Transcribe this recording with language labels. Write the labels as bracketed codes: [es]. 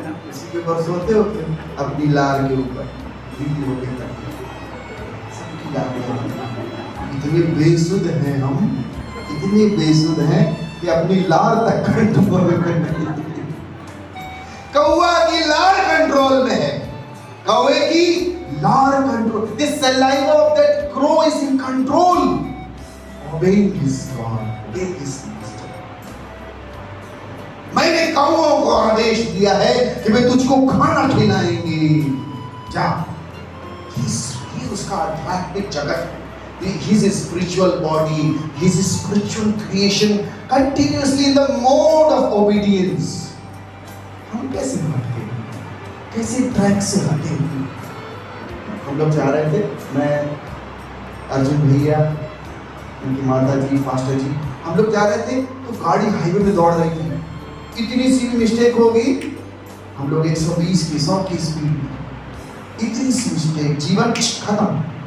[hi] उसी के ऊपर सोते हो फिर अपनी लार के ऊपर गीली हो गई तकिया, सब गीला गया। इतने बेसुध हैं हम, इतने बेसुध हैं कि अपनी लार तक कंट्रोल में नहीं। कौवा की लार कंट्रोल में है, कौवे की लार control. [en] The saliva of that crow is in control, obeying his Lord, obeying his master. [hi] मैंने कौवों को आदेश दिया है कि वे तुझको खाना खिलाएंगे। जा, ही उसका आध्यात्मिक जगत, [en] his spiritual body, his spiritual creation continuously in the mode of obedience. [hi] हम कैसे भटके, कैसे ट्रैक से हटे? हम लोग जा रहे थे, मैं, अर्जुन भैया, उनकी माता जी, फास्टर जी, हम लोग जा रहे थे तो गाड़ी हाईवे में दौड़ रही थी। इतनी सी भी मिस्टेक हो गई, हम लोग 120 की 100 की स्पीड में, इतनी सी मिस्टेक, जीवन खत्म।